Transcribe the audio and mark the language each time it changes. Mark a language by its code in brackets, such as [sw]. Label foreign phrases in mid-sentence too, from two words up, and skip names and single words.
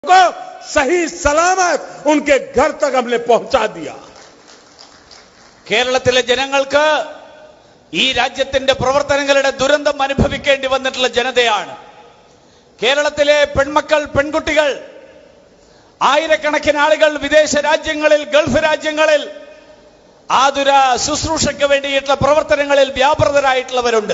[hi] को सही सलामत उनके घर तक हमने पहुंचा दिया. [ml] കേരളത്തിലെ ജനങ്ങൾക്ക് ഈ രാജ്യത്തിന്റെ പ്രവർത്തനങ്ങളുടെ ദുരന്തം അനുഭവിക്കേണ്ടി വന്നിട്ടുള്ള ജനതയാണ്. കേരളത്തിലെ പെൺമക്കൾ, പെൺകുട്ടികൾ, ആയിരക്കണക്കിന് ആളുകൾ വിദേശ രാജ്യങ്ങളിൽ, ഗൾഫ് രാജ്യങ്ങളിൽ ആതുര ശുശ്രൂഷയ്ക്ക് വേണ്ടിയിട്ടുള്ള പ്രവർത്തനങ്ങളിൽ വ്യാപൃതരായിട്ടുള്ളവരുണ്ട്.